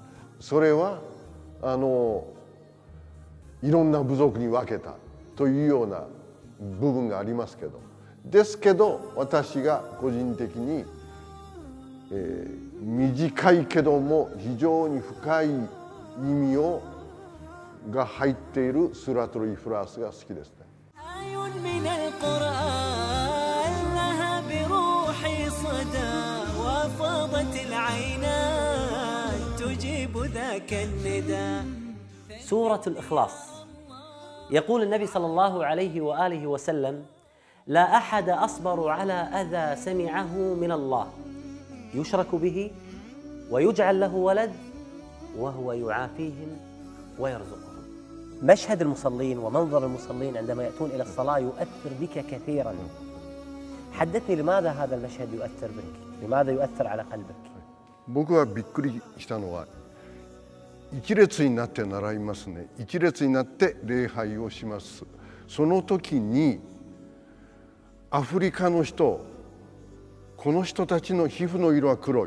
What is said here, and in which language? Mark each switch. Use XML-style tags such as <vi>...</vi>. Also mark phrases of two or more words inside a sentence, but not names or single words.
<ja>それはいろんな部族に分けたというような部分がありますけど、ですけど私が個人的に、短いけども非常に深い意味が入っているスラトル・イフラースが好きですね。</ja> <ar>سورة الإخلاص. يقول النبي صلى الله عليه وآله وسلم: لا أحد أصبر على أذى سمعه من الله يشرك به ويجعل له ولد وهو يعافيهم ويرزقهم. مشهد المصلين ومنظر المصلين عندما يأتون إلى الصلاة يؤثر بك كثيرا. حدثني لماذا هذا المشهد يؤثر بك؟ لماذا يؤثر على قلبك؟</ar> <ja>僕はびっくりしたのは一列になって習いますね。一列になって礼拝をします。その時にアフリカの人、この人たちの皮膚の色は黒い。</ja>